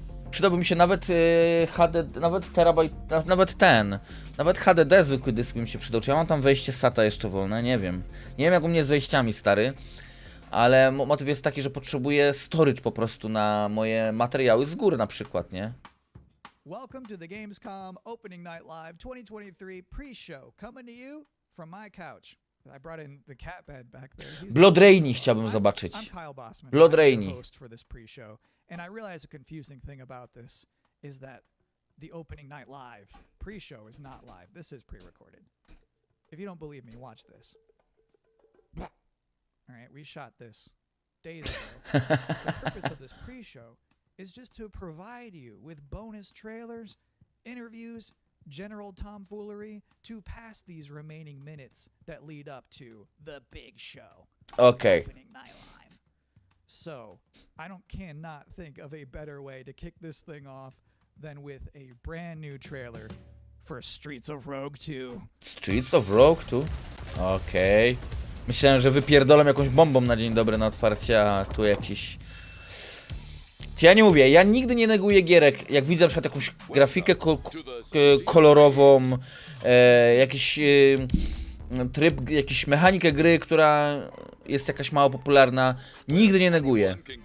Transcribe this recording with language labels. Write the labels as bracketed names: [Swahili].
[Polish] Przydałby mi się nawet HDD, nawet terabajt, nawet HDD zwykły dysk by mi się przydał. Czy ja mam tam wejście SATA jeszcze wolne? Nie wiem. Nie wiem jak u mnie z wejściami, stary. Ale motyw jest taki, że potrzebuję storage po prostu na moje materiały z góry na przykład, nie? [English] Welcome to the Gamescom Opening Night Live 2023 pre-show, coming to you from my couch. I brought in the cat bed back there. [Polish] Blood Rainy chciałbym zobaczyć. [English] I'm Kyle Bossman. Blood I'm Rainy. the host for this pre-show, and I realize a confusing thing about this is that the Opening Night Live pre-show is not live. This is pre-recorded. If you don't believe me, watch this. All right, we shot this days ago. The purpose of this pre-show is just to provide you with bonus trailers, interviews, general tomfoolery to pass these remaining minutes that lead up to the big show. [Polish] Okej. [English] Opening Night Live. So, cannot think of a better way to kick this thing off than with a brand new trailer for Streets of Rogue 2. [Polish] Streets of Rogue 2? Okej. Myślałem, że wypierdolę jakąś bombą na dzień dobry na otwarcie, a tu jakiś... Czy ja nie mówię, ja nigdy nie neguję gierek, jak widzę na przykład jakąś grafikę kolorową, jakiś tryb, jakiś mechanikę gry, która jest jakaś mało popularna, nigdy nie neguję.